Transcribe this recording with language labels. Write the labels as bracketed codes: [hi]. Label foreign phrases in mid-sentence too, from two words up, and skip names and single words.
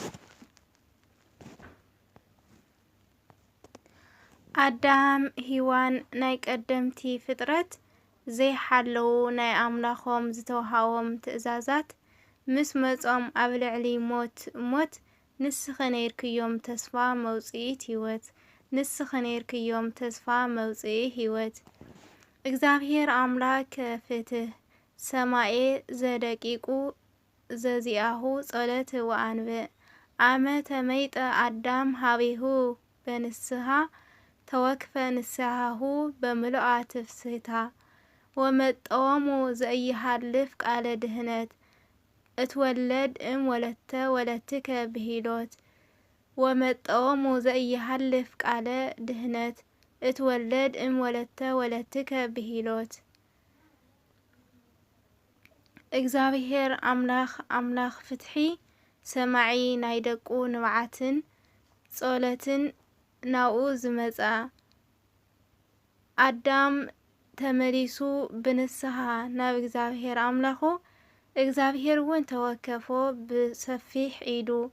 [ti] አዳም ሔዋን ናይ ቀደምቲ ፍጥረት ዘይሓለዉ ናይ ኣምላኾም ዝተውሃቦም ትእዛዛት ምስ መጾም ኣብ ልዕሊ ሞት ንስኸ ነይርክዮም ተስፋ መውፅኢት ህይወት ንስኸ ነይርክዮም ተስፋ መውፅኢ ህይወት። እግዚአብሔር [gez] አምላክ ፍትህ ሰማኤ ዘደቂቁ ዘዚአሁ ጸሎት ወአንብዕ አመ ተመይጠ አዳም ሀቤሁ በንስሐ ተወክፈ ንስሐሁ በምልአ ትፍስሕታ ወመጠወሙ ዘኢሃልፍ ቃለ ድህነት እትወለድ እም ወለተ ወለትከ ብሂሎት ወመጠወሙ ዘኢሃልፍ ቃለ ድህነት እትወለድ እም ወለተ ወለትከ ብሂሎት። [ti] እግዚአብሔር አምላኽ ፍትሒ ሰማዒ ናይ ደቁ ንብዓትን ጸሎትን ናኡ ዝመጻ አዳም ተመሊሱ ብንስሐ ናብ እግዚአብሔር አምላኹ እግዚአብሔር እውን ተወከፎ ብሰፊሕ ኢዱ